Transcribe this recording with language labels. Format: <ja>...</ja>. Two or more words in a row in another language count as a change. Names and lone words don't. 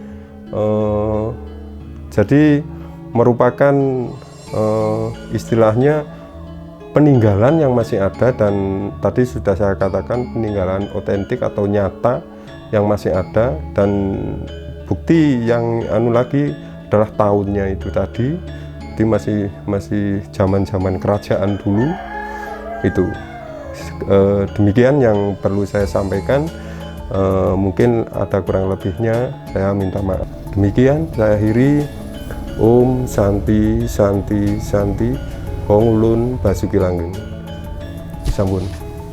<id>Jadi merupakan istilahnya peninggalan yang masih ada, dan tadi sudah saya katakan peninggalan otentik atau nyata yang masih ada, dan bukti yang lagi adalah tahunnya itu tadi. Jadi masih zaman kerajaan dulu itu. Demikian yang perlu saya sampaikan. Mungkin ada kurang lebihnya, saya minta maaf. Demikian saya akhiri.</id> <sa>Om Santi Santi Santi Kong Ulun Basuki Langgeng.</sa> <id>Sampun.</id>